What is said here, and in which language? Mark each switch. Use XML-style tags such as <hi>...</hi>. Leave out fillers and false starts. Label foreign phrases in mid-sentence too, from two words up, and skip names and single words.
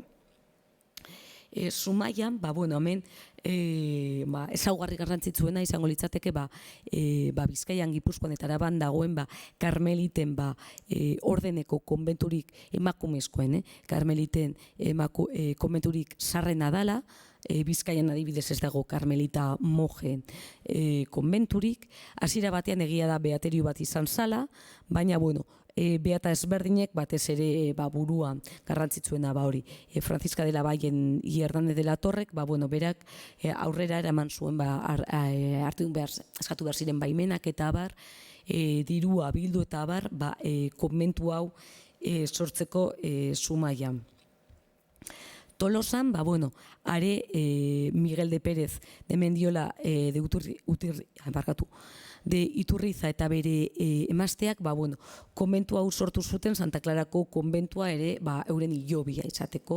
<eu>Zumaian, hemen, ezaugarri garrantzitsuena izango litzateke, Bizkaian, Gipuzkoan eta Araban dagoen, karmeliten ordeneko konbenturik emakumezkoen, karmeliten konbenturik sarrena dala, Bizkaian adibidez ez dago Karmelita mojen konbenturik. Hasiera batean egia da beaterio bat izan zala, baina bueno, beata ezberdinek batez ere burua garrantzitsuena hori. Franziska de la Vallen y Hernández de la Torrek, berak aurrera eraman zuen eskatu behar ziren baimenak eta abar, dirua bildu eta abar, konbentu hau sortzeko Zumaian. Tolosan, are Miguel de Pérez de Mendiola de Iturriza eta bere emazteak, konbentu hau sortu zuten Santa Clarako konbentua ere euren hilobia izateko.</eu>